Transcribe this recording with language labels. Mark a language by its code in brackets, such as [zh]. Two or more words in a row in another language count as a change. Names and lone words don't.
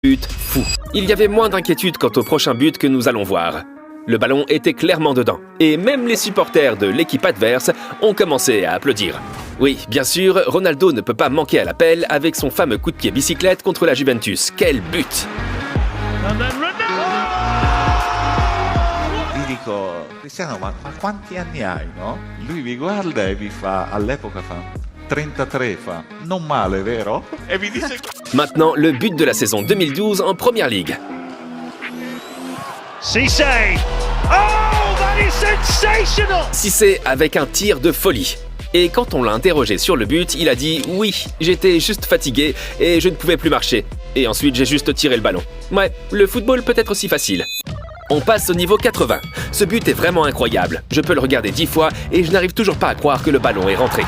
[fr] But fou. Il y avait moins d'inquiétude quant au prochain but que nous allons voir. Le ballon était clairement dedans, et même les supporters de l'équipe adverse ont commencé à applaudir. Oui, bien sûr, Ronaldo ne peut pas manquer à l'appel avec son fameux coup de pied bicyclette contre la Juventus. Quel but! [it] Gli dico, Cristiano, ma quanti anni hai, no? Lui mi guarda e mi fa, all'epoca fa 33, fa, non male, vero? E mi dice... [fr] Maintenant, le but de la saison 2012 en Première Ligue. Cissé! [en] Oh, that is sensational! [fr] Cissé avec un tir de folie. Et quand on l'a interrogé sur le but, il a dit « Oui, j'étais juste fatigué et je ne pouvais plus marcher. Et ensuite, j'ai juste tiré le ballon. » Ouais, le football peut être aussi facile. On passe au niveau 80. Ce but est vraiment incroyable. Je peux le regarder 10 fois et je n'arrive toujours pas à croire que le ballon est rentré.